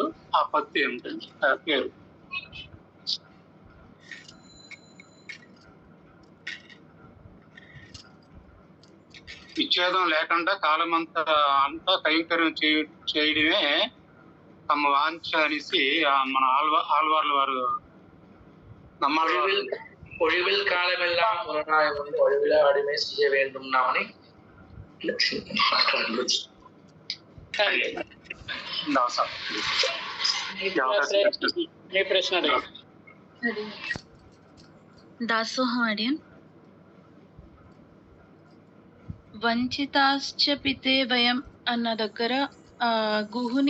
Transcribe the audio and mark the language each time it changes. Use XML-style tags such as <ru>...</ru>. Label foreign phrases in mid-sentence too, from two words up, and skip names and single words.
<te>ఆ పత్తు ఏమిటంటే పేరు విచ్ఛేదం లేకుండా కాలమంతా కైంకర్యం చేయడమే తమ వాంఛ అనేసి మన ఆళ్వార్ల వారు</te> <ta>ஒழிவில் காலமெல்லாம் முரணாய் வந்து ஒழிவிலா அடிமை செய்ய வேண்டும் நாமని</ta> <te>దాసోహం అడియన్.</te> <sa>వంచితాశ్చ పితే వయం</sa> <te>అన్న దగ్గర గుహుని</te>